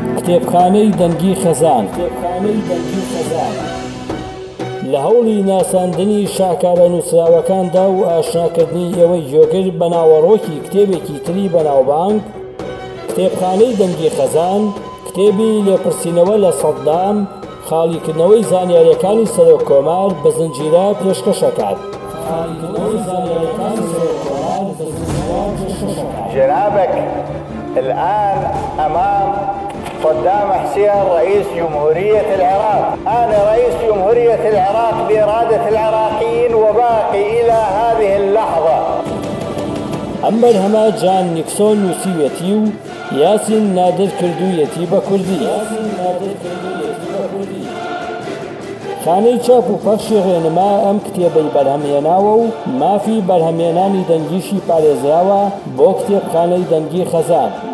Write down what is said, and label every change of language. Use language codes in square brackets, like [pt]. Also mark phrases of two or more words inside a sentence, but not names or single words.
[ckb] کتێبخانەی دەنگی خەزان لە هەوڵی ناساندنی شاکارە نووسراوەکاندا و ئاشناکردنی ئێوەی جۆگر بە ناوەڕۆکی کتێبێکی تری بەناوبانگ، کتێبخانەی دەنگی خەزان کتێبی لێپرسینەوە لە سەددام خاڵیکردنەوەی زانیاریەکانی سەرۆک کۆمار بە زنجیرە پێشکەشەکات. [ar] جنابك الآن أمام صدام حسين رئيس جمهورية العراق. أنا رئيس جمهورية العراق بإرادة العراقيين وباقي إلى هذه اللحظة. [ckb] أما هەما جان نیکسۆن نووسیوێتی و یاسین نادر کردوویەتی بە کوردی. خانەی چاپ و پەخشی ڕێنما ئەم کتێبەی بەرهەمهێناوە و مافی بەرهەمهێنانی دەنگیشی پارێزراوە بۆ کتێبخانەی دەنگی خەزان.